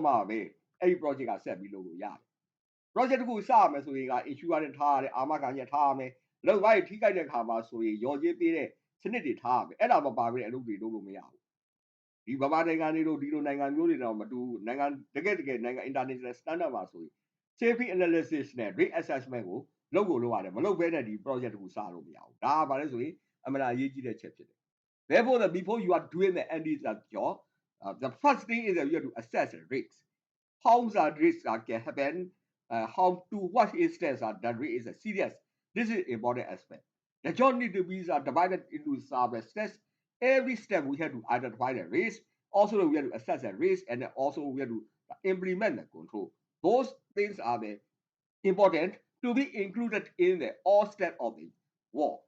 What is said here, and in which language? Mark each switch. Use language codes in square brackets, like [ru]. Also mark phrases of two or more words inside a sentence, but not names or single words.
[my] မှပဲအဲ့ဒီ project ကဆက်ပြီးလုပ်လို့ရတယ်။ project တစ်ခုစရမယ်ဆိုရင်က insurance ထားရတယ်အာမခံချက်ထားရမယ်။လုပ်ပိုင်းထိခိုက်တဲ့ခါမှာဆိုရင်ရော်ကြေးပေးတဲ့စနစ်တွေထားရမယ်။အဲ့ဒါမပါ ဘဲအလုပ်တွေလုပ်လို့မရဘူး။ဒီဗမာနိုင်ငံတွေတို့ဒီလိုနိုင်ငံမျိုးတွေတော့မတူနိုင်ငံတကယ်နိုင်ငံ [en] international standard [my] မှာဆိုရင် [en] safety analysis [my] နဲ့ [en] risk assessment [my] ကိုလုပ်ကို လုပ်ရတယ်မလုပ်ဘဲနဲ့ဒီ project တစ်ခုစလို့မရဘူးဒါကဘာလဲဆိုရင်အမှန်အရေးကြီးတဲ့ချက်ဖြစ်တယ် [en] therefore before you are doing the any job the first thing is that you have to assess the risks how the risks can happen how to what instance that risk is serious this is important aspect the job need to be divided into several steps every step we have to identify the risk also we have to assess the risk and then also we have to implement the control those things are the important to be included in the all steps of the works.